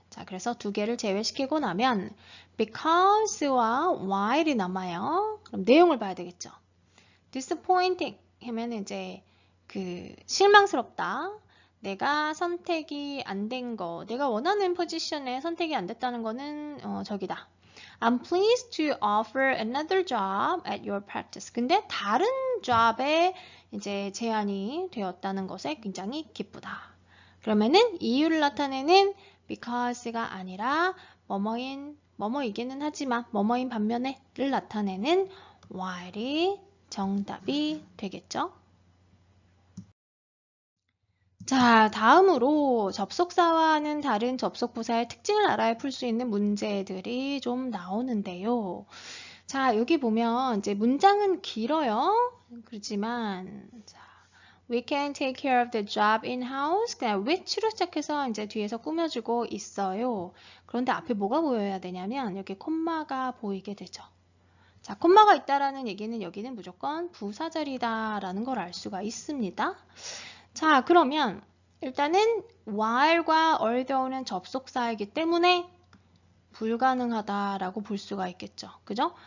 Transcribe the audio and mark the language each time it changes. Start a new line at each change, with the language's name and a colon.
Korean: 자, 그래서 두 개를 제외시키고 나면 because와 while이 남아요. 그럼 내용을 봐야 되겠죠. disappointing 하면 이제 실망스럽다. 내가 선택이 안 된 거, 내가 원하는 포지션에 선택이 안 됐다는 거는 저기다.
English: I'm pleased to offer another job at your practice.
Korean: 근데 다른 job에 이제 제안이 되었다는 것에 굉장히 기쁘다. 그러면은 이유를 나타내는 because가 아니라 뭐뭐이기는 하지만 뭐뭐인 반면에를 나타내는 while이 정답이 되겠죠. 자, 다음으로 접속사와는 다른 접속부사의 특징을 알아야 풀 수 있는 문제들이 좀 나오는데요. 자, 여기 보면 이제 문장은 길어요. 그렇지만 자,
English: we can take care of the job in-house.
Korean: 그냥 which로 시작해서 이제 뒤에서 꾸며주고 있어요. 그런데 앞에 뭐가 보여야 되냐면 여기 콤마가 보이게 되죠. 자, 콤마가 있다라는 얘기는 여기는 무조건 부사절이다라는 걸 알 수가 있습니다. 자, 그러면 일단은 while과 although는 접속사이기 때문에 불가능하다라고 볼 수가 있겠죠. 그죠?